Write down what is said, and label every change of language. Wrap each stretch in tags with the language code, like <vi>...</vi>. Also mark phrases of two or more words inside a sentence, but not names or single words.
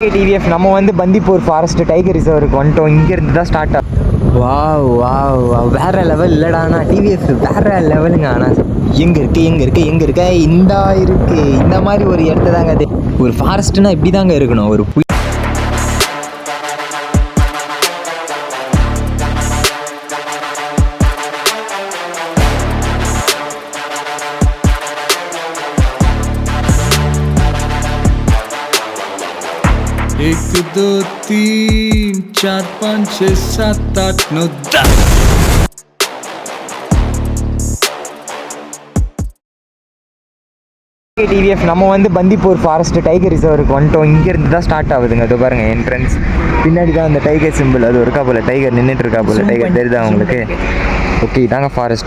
<ta>டிவிஎஃப் நம்ம வந்து பந்திப்பூர் ஃபாரஸ்ட் டைகர் ரிசர்வருக்கு வந்துட்டோம். இங்கேருந்து தான் ஸ்டார்ட் ஆகும். வா வேற லெவல் இல்லைடாண்ணா. டிவிஎஃப் வேற லெவலுங்க. ஆனால் எங்கே இருக்கு இந்த மாதிரி ஒரு இடத்த தாங்க அது. ஒரு ஃபாரஸ்ட்னா இப்படி தாங்க இருக்கணும். ஒரு</ta> <hi>एक दो तीन चार पाँच छः सात आठ नौ 10</hi> <ta>டிவிஎஃப் நம்ம வந்து பந்திப்பூர் ஃபாரஸ்ட் டைகர் ரிசர்வருக்கு வந்துட்டோம். இங்கேருந்து தான் ஸ்டார்ட் ஆகுதுங்க. அது பாருங்கள் என்ட்ரன்ஸ். பின்னாடி தான் அந்த</ta> <en>tiger simple</en> <ta>அது இருக்கா போல். டைகர் நின்றுட்டு இருக்கா போல். டைகர் தெரியுதா உங்களுக்கு? ஓகே, இதாங்க ஃபாரஸ்ட்.</ta>